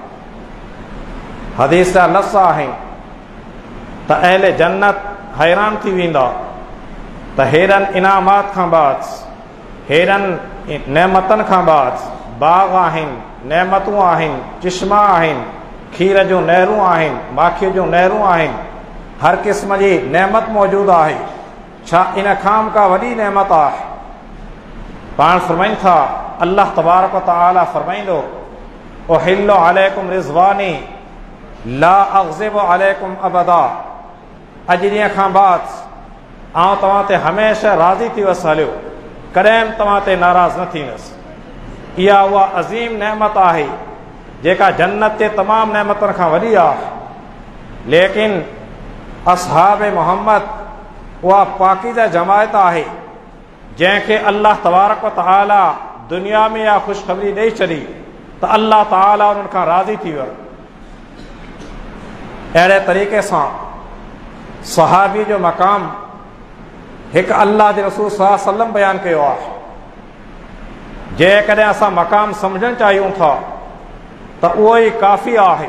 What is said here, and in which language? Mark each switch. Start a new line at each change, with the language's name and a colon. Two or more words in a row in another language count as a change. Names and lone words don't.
Sindhi: हदीस जा लफ़्ज़ आहिनि त अहले जन्नत हैरान थी वेंदा त हेॾनि इनामात खां बाद, हेॾनि नेमतनि खां बाद बाग़ आहिनि, नेमतूं आहिनि, चिश्मा आहिनि, खीर जूं नहरूं आहिनि, माखीअ जूं नहरूं आहिनि, हर क़िस्म जी नेमत मौजूदु आहे। छा इन खाम का वॾी नेमत आहे। पाण फरमाइनि था अल्लाह तबारक व तआला फरमाईंदो
Arabic: أحل عليكم رضواني لا أغضب عليكم أبدا.
Sindhi: अॼु ॾींहं खां बाद आउं तव्हां ते हमेशह राज़ी थी वसि हलियो, कॾहिं तव्हां ते नाराज़ न थींदुसि। इहा उहा अज़ीम नेमत आहे जेका जन्नत जे तमामु नेमतुनि खां वॾी आहे। लेकिन असहाब मोहम्मद उहा पाकीज़ा जमायत आहे जंहिंखे अल्लाह तबारक व तआला दुनिया में इहा ख़ुशख़बरी ॾेई छॾी त अल्लाह ताला उन्हनि खां राज़ी थी वियो। अहिड़े तरीक़े सां सहाबी जो मक़ाम हिकु अल्लाह जे रसूल सल्लल्लाहु अलैहि वसल्लम बयानु कयो आहे। जेकॾहिं असां मक़ाम सम्झणु चाहियूं था त उहो ई काफ़ी आहे।